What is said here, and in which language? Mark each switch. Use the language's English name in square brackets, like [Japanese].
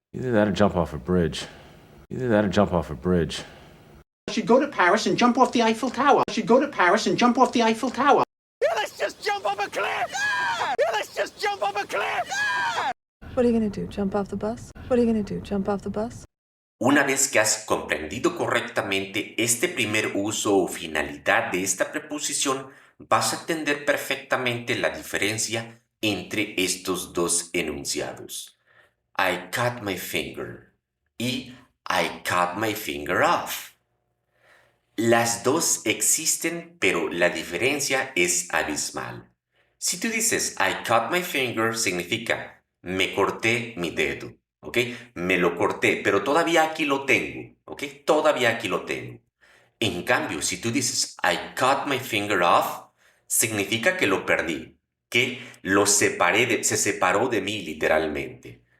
[English] Either that or jump off a bridge. Either that or jump off a bridge. I should go to Paris and jump off the Eiffel Tower. I should go to Paris and jump off the Eiffel Tower. Yeah, let's just jump off a cliff! Yeah, let's just jump off a cliff! What are you gonna do? Jump off the bus? What are you gonna do? Jump off the bus? [Spanish] Una vez que has comprendido correctamente este primer uso o finalidad de esta preposición, vas a entender perfectamente la diferencia entre estos dos enunciados. [English] I cut my finger y I cut my finger off. [Spanish] Las dos existen, pero la diferencia es abismal. Si tú dices [English] I cut my finger, [Spanish] significa me corté mi dedo, ¿ok? Me lo corté, pero todavía aquí lo tengo, ¿ok? Todavía aquí lo tengo. En cambio, si tú dices [English] I cut my finger off, [Spanish] significa que lo perdí, que lo separé, se separó de mí literalmente.